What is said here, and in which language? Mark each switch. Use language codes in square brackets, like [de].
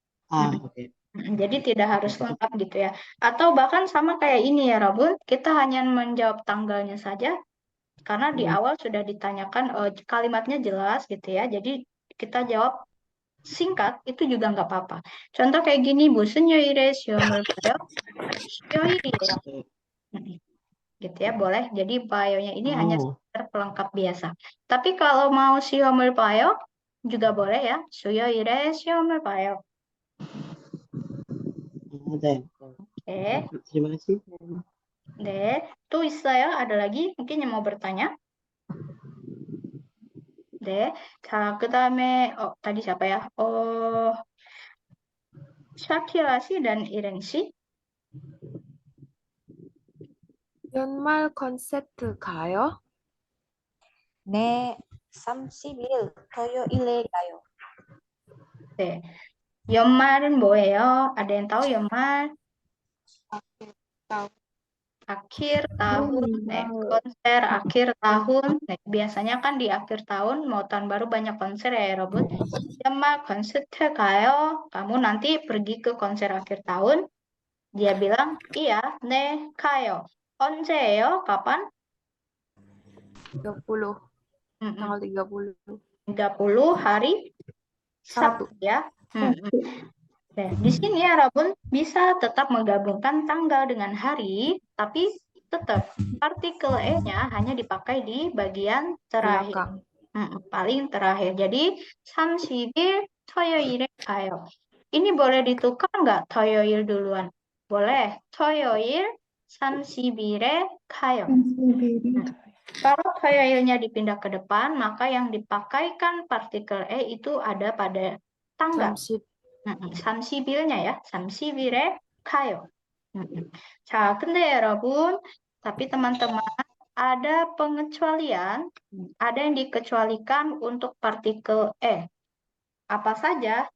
[id] Oke. Jadi tidak harus lengkap gitu ya. Atau bahkan sama kayak ini ya, Rabun, kita hanya menjawab tanggalnya saja, karena di awal sudah ditanyakan kalimatnya jelas gitu ya. Jadi kita jawab singkat itu juga nggak apa-apa. Contoh kayak gini, [ko] 무슨 요일에 시험을 봐요? 수요일이에요. [id] Gitu ya, boleh. Jadi bayonya ini hanya sekedar pelengkap biasa. Tapi kalau mau [ko] 시험을 봐요 [id] juga boleh ya. [ko] 수요일에 시험을 봐요. [id] Oke. Terima kasih. [ko] 네, 또 있어요? [id] ada lagi? Mungkin yang mau bertanya? [ko] 네, 자, 그 다음에 [id] tadi siapa ya? [ko] 샤키라 씨 dan 이렌 씨. 연말 콘서트 가요? 네, 30일 토요일에 가요. 네, 연말은 뭐예요? [id] ada yang tahu [ko] 연말? [id] akhir tahun, konser akhir tahun. Biasanya kan di akhir tahun mau tahun baru banyak konser ya, Robun. Sama konser 가요. Kamu nanti pergi ke konser akhir tahun. Dia bilang, iya, 네, 가요. [ko] 언제예요? Kapan? [id] 30. Tanggal 30. 30 hari Sabtu ya. Nah, di sini ya Rabun bisa tetap menggabungkan tanggal dengan hari, tapi tetap partikel E-nya hanya dipakai di bagian terakhir. Belakang. Paling terakhir. [ko] Jadi 30일 토요일에 가요. [id] Ini boleh ditukar nggak 토요일 duluan? [ko] Boleh. 토요일 30일에 가요. [id] Kalau 토요일nya dipindah ke depan, maka yang dipakaikan partikel E itu ada pada tanggal. 30일nya ya. [ko] 30일에 가요. 자, 근데 여러분, [id] tapi teman-teman, ada pengecualian, ada yang dikecualikan untuk partikel E. Apa saja?